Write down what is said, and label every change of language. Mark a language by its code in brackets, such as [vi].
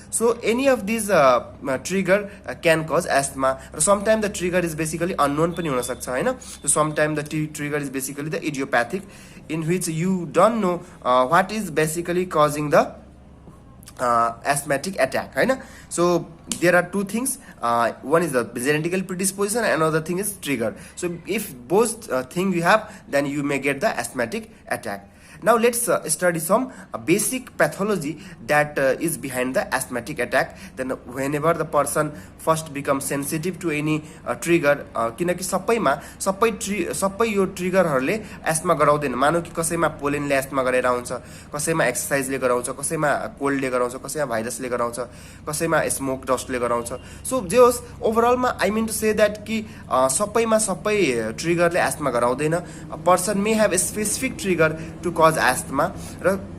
[en] so any of these trigger can cause asthma, र sometime the trigger is basically unknown [ne] पनि हुनसक्छ हैन। [en] So sometime the trigger is basically the idiopathic in which you don't know what is basically causing the asthmatic attack हैन। So there are two things, one is the genetical predisposition and another thing is trigger. So if both thing you have then you may get the asthmatic attack. Now let's study some basic pathology that is behind the asthmatic attack. Then whenever the person first becomes sensitive to any trigger, [ne] किनकि सबै यो ट्रिगरहरूले ESMA गराउँदैन। मानौ कि कसैमा पोलेनले ESMA गरेर आउँछ, कसैमा एक्सर्साइजले गराउँछ, कसैमा कोल्डले गराउँछ, कसैमा भाइरसले गराउँछ, कसैमा स्मोक डस्टले गराउँछ। [en] so [ne] जे होस् ओभरअलमा [en] I mean to say that [ne] कि सबैमा सबै ट्रिगरले ESMA गराउँदैन। [en] person may have specific trigger to cause asthma, र